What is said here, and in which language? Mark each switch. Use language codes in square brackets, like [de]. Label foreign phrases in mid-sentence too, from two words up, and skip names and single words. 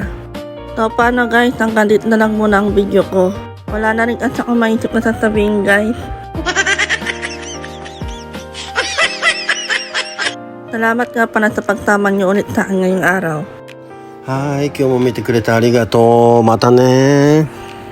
[tl] So paano guys, hanggang dito na lang muna ang video ko. Wala na rin kasi akong maisip na sasabihin guys. Salamat nga pala sa pagsama niyo ulit sa akin ngayong araw. [ja] はい、今日も見てくれてありがとう。またね。